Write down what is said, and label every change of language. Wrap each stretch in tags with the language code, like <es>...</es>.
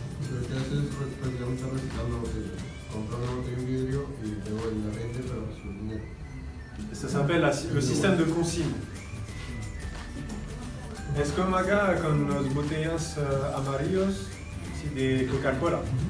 <es>Lo que hace es prácticamente reciclando botellas. Compra una botella en vidrio y luego la vende para su dinero.</es> <fr>Ça s'appelle le système de consigne.</fr> <es>Es como acá con los botellas amarillos sí, de Coca-Cola.</es>